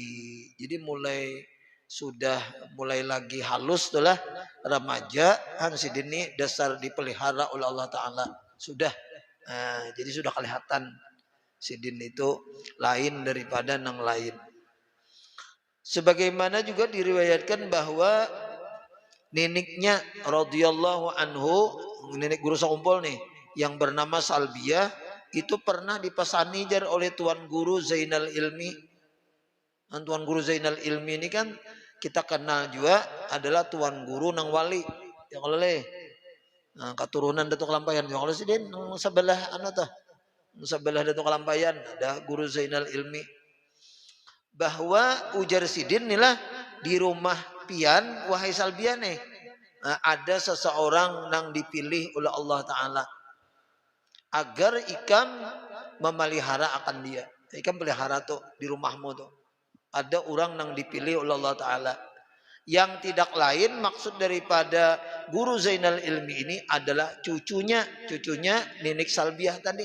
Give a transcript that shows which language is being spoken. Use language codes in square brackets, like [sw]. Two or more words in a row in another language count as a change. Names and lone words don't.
[bjn] Jadi mulai lagi halus itulah remaja Han Sidin ini dasar dipelihara oleh [ar] الله تعالى. [id] Sudah. [bjn] Nah, jadi sudah kelihatan Sidin itu lain daripada nang lain. [id] Sebagaimana juga diriwayatkan bahwa neniknya [ar] رضي الله عنه, [id] nenek guru sekumpul nih yang bernama Salbiyah itu pernah dipesani oleh Tuan Guru Zainal Ilmi. Dan Tuan Guru Zainal Ilmi ini kan kita kenal juga adalah Tuan Guru nang wali. Ya kalau nah, keturunan Datuk Kalampayan. Ya kalau Sidin sebelah sebelah Datuk Kalampayan ada Guru Zainal Ilmi. [bjn] Bahwa ujar Sidin inilah di rumah pian wahai Salbiyah nih. [id] Nah, ada seseorang yang dipilih oleh [ar] الله تعالى [id] agar ikam memelihara akan dia. [bjn] Ikam pelihara tuh di rumahmu tuh. Ada orang yang dipilih oleh [ar] الله تعالى. [id] Yang tidak lain maksud daripada Guru Zainal Ilmi ini adalah cucunya Nenek Salbiyah tadi.